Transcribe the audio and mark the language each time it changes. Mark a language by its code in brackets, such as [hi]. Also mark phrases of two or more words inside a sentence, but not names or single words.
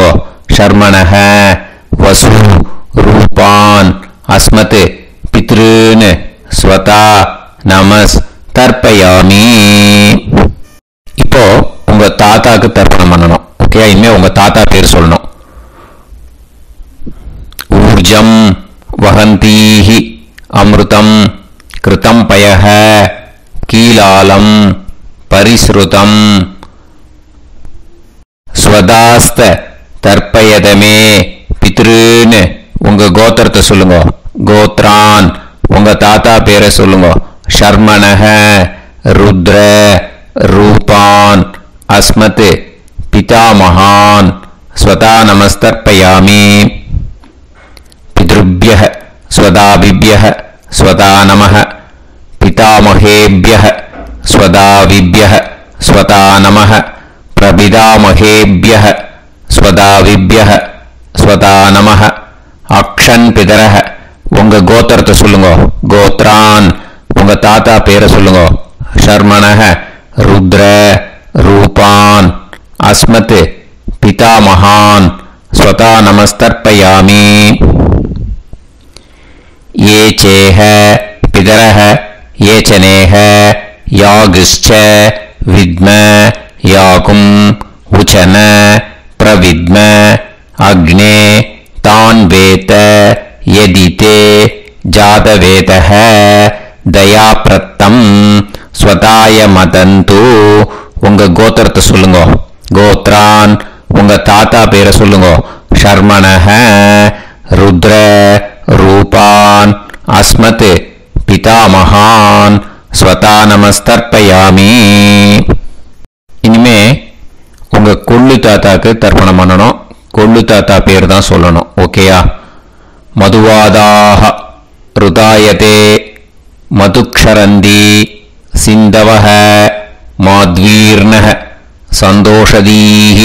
[sa] शर्मणः वसु रूपान् अस्मत् पितॄन् स्वधा नमस् तर्पयामि. [ta] இப்போ உங்க தாத்தாக்கு தர்ப்பணம் பண்ணணும். ஓகே? இனிமே உங்க தாத்தா பேர் சொல்லணும். [sa] ऊर्जं वहन्तीः अमृतं घृतं पयः कीलालं परिस्रुतं स्वधास्थ तर्पयतमे पितॄन्. [ta] உங்க கோத்திரத்தை சொல்லுங்க. கோத்ரான். உங்க தாத்தா பேரை சொல்லுங்க. [sa] शर्मणः रुद्र रूपान् अस्मत् पितामहान् स्वधा नमस्तर्पयामि. पितृभ्यः स्वधायिभ्यः स्वधा नमः पितामहेभ्यः स्वधायिभ्यः स्वधा नमः प्रपितामहेभ्यः स्वधायिभ्यः स्वधा नमः. अक्षन् पितरः. [ta] உங்க கோத்திரத்தை சொல்லுங்க. கோத்ரான். உங்க தாத்தா பேரை சொல்லுங்க. [sa] शर्मणः रुद्र रूपान् अस्मत् पितामहान् स्वता नमस्तर्पयामि। ये चेह पितरः ये च नेह यागश्च विद्म याकुम् उचन प्रविद्म अग्ने तान् वेत यदिते जातवेदः दयाप्रत्तम् स्वताय मदन्तु। [ta] உங்க கோத்திரத்தை சொல்லுங்க. கோத்ரான் உங்க தாத்தா பேரை சொல்லுங்க. [sa] शर्मणः रुद्र रूपान् अस्मत् पितामहान् स्वधा नमस्तर्पयामि. [ta] இனிமே உங்க கொள்ளு தாத்தாக்கு தர்ப்பணம் பண்ணணும். கொள்ளு தாத்தா பேர் தான் சொல்லணும். ஓகேயா? [sa] मधुवाता ऋतायते मधुक्षरन्ति सिन्धवः माध्वीर्नः सन्त्वोषधीः.